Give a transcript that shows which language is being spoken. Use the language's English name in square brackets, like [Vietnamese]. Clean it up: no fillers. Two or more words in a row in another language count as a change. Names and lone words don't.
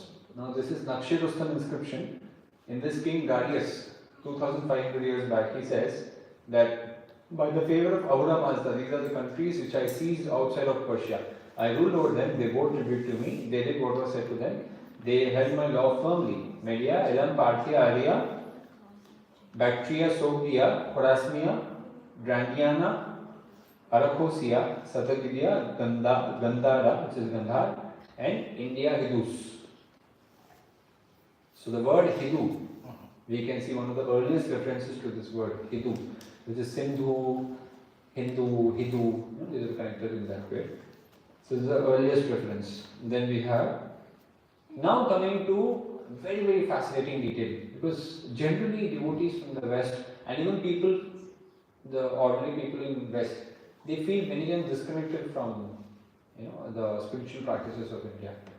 [English] Now this is Naqsh-e Rustam inscription. In this king Darius, 2500 years back, he says that by the favor of Ahura Mazda, these are the countries which I seized outside of Persia. I ruled over them, they bore tribute to me, they did what was said to them, they held my law firmly. Media, Elam, Parthia, Arya, Bactria, Sogdia, Khorasmia, Brandiana, Arachosia, Satagidia, Gandhara, which is Gandhar, and India Hindus. So the word Hindu, we can see one of the earliest references to this word, Hindu, which is Sindhu, Hindu, these are connected in that way. So this is the earliest reference. Then we have, now coming to very, very fascinating detail, because generally devotees from the West and even people, the ordinary people in West, they feel many times disconnected from the spiritual practices of India.